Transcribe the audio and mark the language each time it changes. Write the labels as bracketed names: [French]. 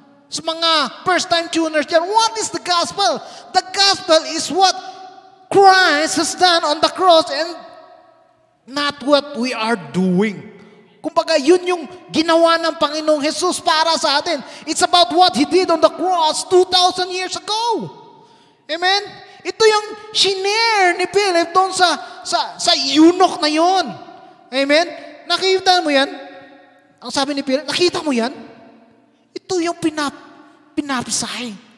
[Filipino] Sa mga [English] first-time tuners dyan, what is the gospel? The gospel is what Christ has done on the cross and not what we are doing. [Filipino] Kumbaga, yun yung ginawa ng Panginoong Jesus para sa atin. [English] It's about what He did on the cross 2,000 years ago. [Filipino] Amen? Ito yung shinare ni Philip doon sa eunuch na yon. Amen? Nakita mo yan? Ang sabi ni Philip, nakita mo yan? Ito yung pinapisay.